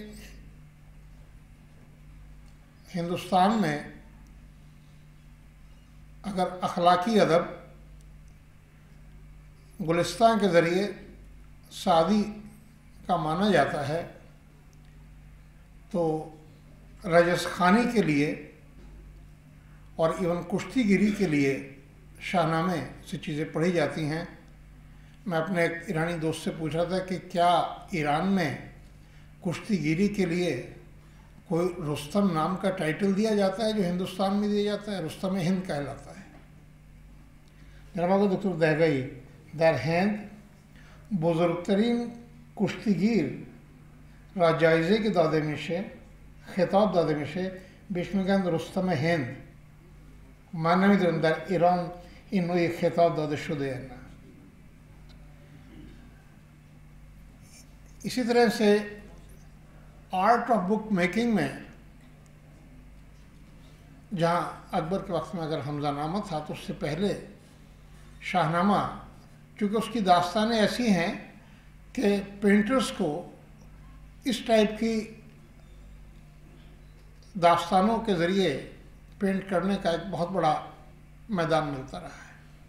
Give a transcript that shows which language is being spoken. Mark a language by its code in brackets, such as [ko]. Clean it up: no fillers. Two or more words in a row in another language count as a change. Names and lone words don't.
[ur] ہندوستان میں اگر اخلاقی ادب گلستان کے ذریعے سعدی کا مانا جاتا ہے تو رجس خوانی کے لیے اور ایون کشتی گیری کے لیے شاہ نامے سے چیزیں پڑھی جاتی ہیں۔ میں اپنے ایک ایرانی دوست سے پوچھ رہا تھا کہ کیا ایران میں کشتی گیری کے لیے کوئی رستم نام کا ٹائٹل دیا جاتا ہے جو ہندوستان میں دیا جاتا ہے؟ رستم ہند کہلاتا ہے۔ [fa] جناب دکتر دہگئی در هند بزرگترین کشتیگیر را جایزه که داده میشه، خطاب داده میشه، بهش میگن رستم هند. من نمیدونم در ایران این نوعی خطاب داده شده یا نه. [ur] اسی طرح سے [en] art of book making [ur] میں جہاں اکبر کے وقت میں اگر حمزہ نامہ تھا تو اس سے پہلے شاہ نامہ، چونکہ اس کی داستانیں ایسی ہیں کہ پینٹرز کو اس ٹائپ کی داستانوں کے ذریعے پینٹ کرنے کا ایک بہت بڑا میدان ملتا رہا ہے.